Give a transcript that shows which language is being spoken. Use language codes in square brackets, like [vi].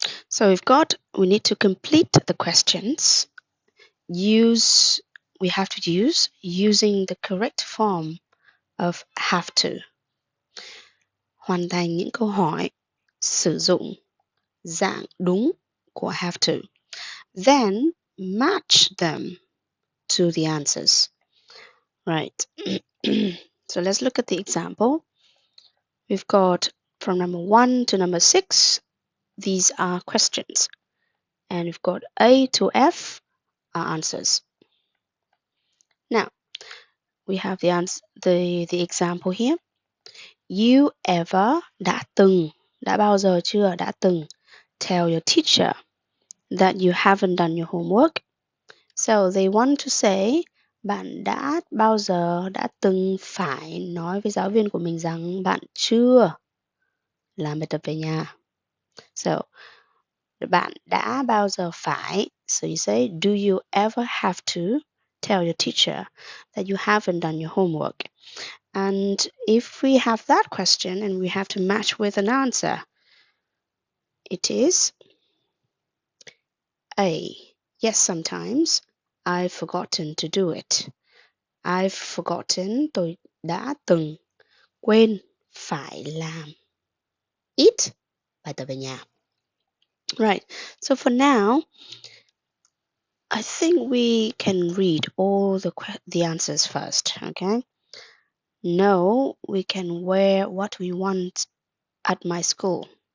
[en] So we need to complete the questions. We have to use using the correct form of have to. [vi] Hoàn thành những câu hỏi sử dụng dạng đúng của have to. [en] Then match them to the answers. Right. So let's look at the example. We've got from number 1 to number 6. These are questions. And we've got A to F are answers. Now, we have the example here. You ever [vi] đã bao giờ chưa đã từng [en] tell your teacher that you haven't done your homework? So they want to say [vi] bạn đã bao giờ đã từng phải nói với giáo viên của mình rằng bạn chưa làm bài tập về nhà. [en] So [vi] bạn đã bao giờ phải, [en] so you say do you ever have to tell your teacher that you haven't done your homework? And if we have that question and we have to match with an answer, it is A. Yes, sometimes. I've forgotten to do it. I've forgotten, [vi] tôi đã từng quên phải làm it, bài tập về nhà. [en] Right, so for now, I think we can read all the answers first, okay? No, we can wear what we want at my school.